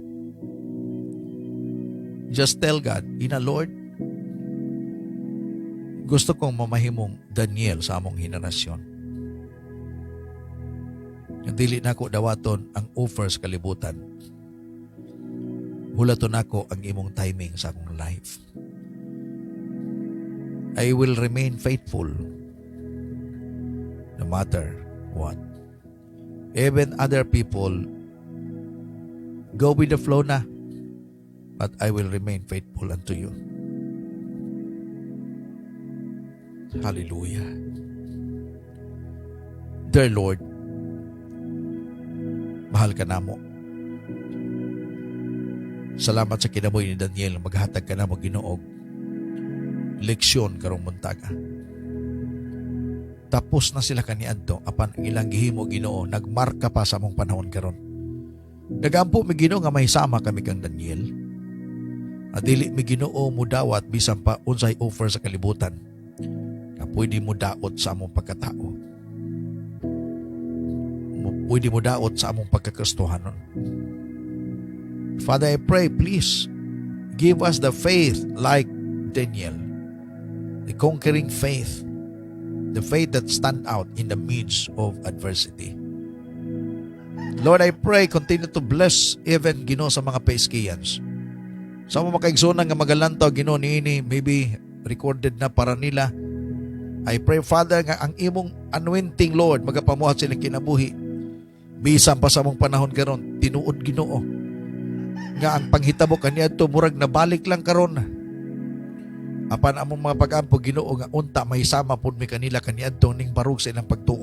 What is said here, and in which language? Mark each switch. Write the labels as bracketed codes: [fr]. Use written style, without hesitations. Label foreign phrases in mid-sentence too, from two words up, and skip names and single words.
[en] Just tell God, Lord, [ceb] gusto kong mamahimong Daniel sa among henerasyon. Yung dili na ko dawaton ang offer sa kalibutan. Hulaton ako ang imong timing sa akong life. [en] I will remain faithful no matter what. Even other people go with the flow na, but I will remain faithful unto you. Hallelujah. Dear Lord, [ceb] mahal ka namo. Salamat sa kinabuhi ni Daniel, maghatag ka namo Ginoo leksyon karong muntaga. Tapos na sila kaniadto apan ang ilang gihimo Ginoo nagmarka pa sa among panahon karon. Nagampo mi Ginoo nga mahisama kami kang Daniel. At dili mi Ginoo mudawat bisan pa unsay offer sa kalibutan. pwede mo daot sa among pagkatao. Pwede mo daot sa among pagkakristohanon. [en] Father, I pray, please, give us the faith like Daniel, the conquering faith, the faith that stand out in the midst of adversity. Lord, I pray, continue to bless even, [ceb] Ginoo, sa mga Paiskiyans. Sa mga makaigsunan nga magalantaw, Ginoo, niini, maybe recorded na para nila. [en] I pray, Father, [ceb] nga ang imong [en] anointing, Lord, [ceb] magapamuhat silang kinabuhi. Bisan pa sa mong panahon karon, tinuod, Ginoo, nga ang panghitabo kaniadto murag nabalik lang karon. Apan among mga pag-ampo, Ginoo, nga unta mahisama pud mi kanila kaniadto ning barug sa ilang pagtuo.